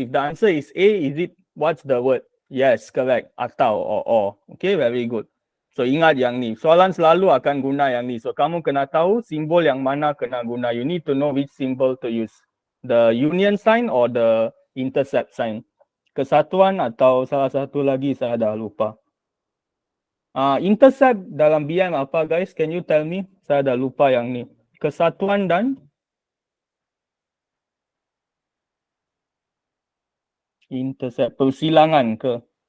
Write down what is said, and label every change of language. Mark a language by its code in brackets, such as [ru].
[en] If the answer is A, is it, what's the word? Yes, correct. [ms] Atau [en] or. Okay, very good. So [ms] ingat yang ni. Soalan selalu akan guna yang ni. So kamu kena tahu simbol yang mana kena guna. [en] You need to know which symbol to use. The union sign or the intercept sign. [ms] Kesatuan atau salah satu lagi saya dah lupa. Intercept dalam BM apa guys? [en] Can you tell me? [ms] Saya dah lupa yang ni. Kesatuan dan intercept, persilangan ke?